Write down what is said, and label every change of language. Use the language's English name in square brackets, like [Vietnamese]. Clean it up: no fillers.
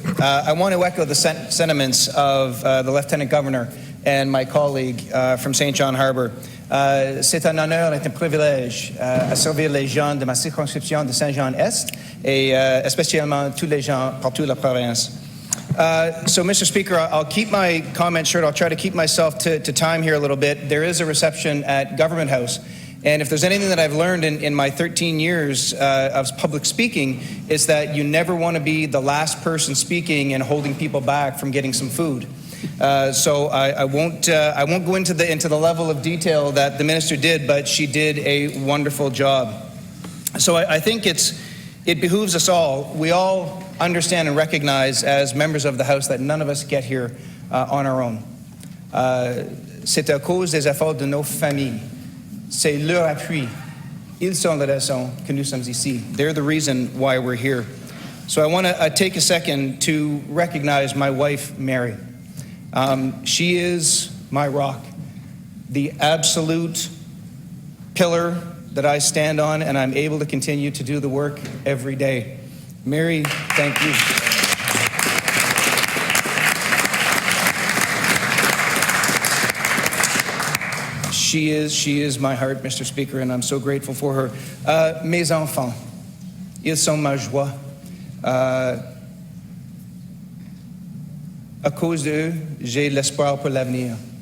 [English] I want to echo the sentiments of the Lieutenant Governor and my colleague from St. John Harbour. [French] C'est un honneur et un privilège à servir les gens de ma circonscription de Saint-Jean-Est et spécialement tous les gens partout la province. [English] So, Mr. Speaker, I'll keep my comments short. I'll try to keep myself to time here a little bit. There is a reception at Government House. And if there's anything that I've learned in my 13 years of public speaking, is that you never want to be the last person speaking and holding people back from getting some food. So I won't go into the level of detail that the minister did, but she did a wonderful job. So I think it behooves us all. We all understand and recognize as members of the House that none of us get here on our own. [French] C'est à cause des efforts de nos familles. C'est leur appui. Ils sont la raison que nous sommes ici. [English] They're the reason why we're here. So I want to take a second to recognize my wife, Mary. She is my rock, the absolute pillar that I stand on, and I'm able to continue to do the work every day. Mary, thank you. She is my heart, Mr. Speaker, and I'm so grateful for her. [French] Mes enfants, ils sont ma joie. À cause d'eux, j'ai l'espoir pour l'avenir.